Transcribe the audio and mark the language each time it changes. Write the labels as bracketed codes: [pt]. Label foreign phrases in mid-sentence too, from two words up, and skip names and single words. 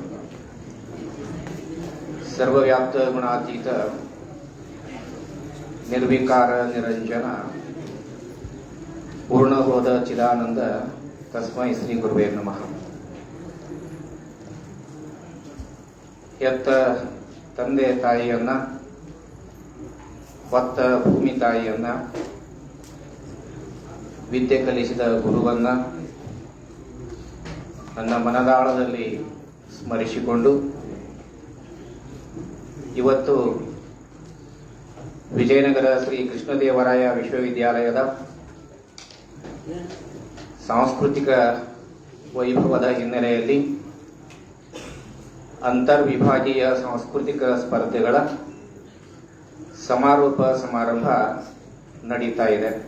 [sa] सर्वव्याप्त गुणातीत निर्विकार निरंजन पूर्णबोध चिदानंद तस्मै श्री गुरुवे नमः. [kn] यत् ತಂದೆ ತಾಯಿಯನ್ನ ಹೊತ್ತ ಭೂಮಿ ತಾಯಿಯನ್ನ ವಿದ್ಯೆ ಕಲಿಸಿದ ಗುರುವನ್ನ ನನ್ನ ಮನದಾಳದಲ್ಲಿ ಸ್ಮರಿಸಿಕೊಂಡು ಇವತ್ತು ವಿಜಯನಗರ ಶ್ರೀ ಕೃಷ್ಣದೇವರಾಯ ವಿಶ್ವವಿದ್ಯಾಲಯದ ಸಾಂಸ್ಕೃತಿಕ ವೈಭವದ ಹಿನ್ನೆಲೆಯಲ್ಲಿ ಅಂತರ್ವಿಭಾಗೀಯ ಸಾಂಸ್ಕೃತಿಕ ಸ್ಪರ್ಧೆಗಳ ಸಮಾರೋಪ ಸಮಾರಂಭ ನಡೀತಾ ಇದೆ.